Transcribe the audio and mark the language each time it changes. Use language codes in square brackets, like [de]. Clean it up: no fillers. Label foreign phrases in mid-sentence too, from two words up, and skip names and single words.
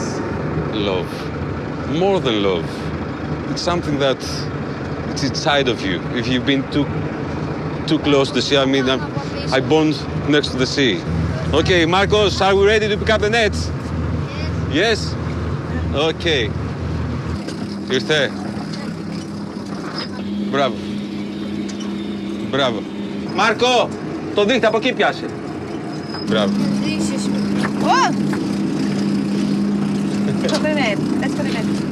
[en] Love. More than love. It's something that it's inside of you. If you've been too close to the sea, I mean, I bond next to the sea. Okay, Marcos, are we ready to pick up the nets? Yes? [el] Okay. Ήρθε. Μπράβο. Μπράβο. Μάρκο, το δείχτη από εκεί πιάσε. Μπράβο. [en] What? Put him in. Let's put him in.